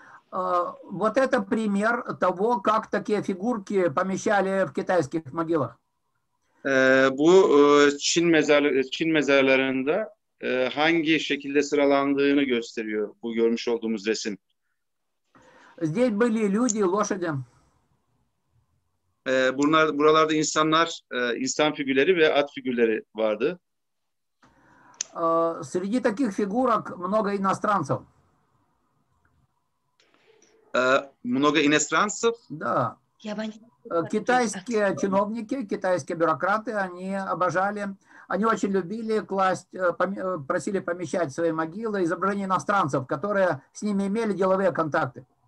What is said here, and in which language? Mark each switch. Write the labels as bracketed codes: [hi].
[ru] Вот это пример того, как такие фигурки помещали в китайских могилах. [tr] Bu Çin mezarlarında hangi şekilde sıralandığını gösteriyor bu görmüş olduğumuz resim. [ru] Здесь были люди, lошади. [tr] Buralarda insan figürleri ve at figürleri vardı. [ru] Среди таких фигурок много иностранцев. Много иностранцев? Да. Китайские чиновники, китайские бюрократы, они очень любили просили помещать в свои могилы изображения иностранцев, которые с ними имели деловые контакты.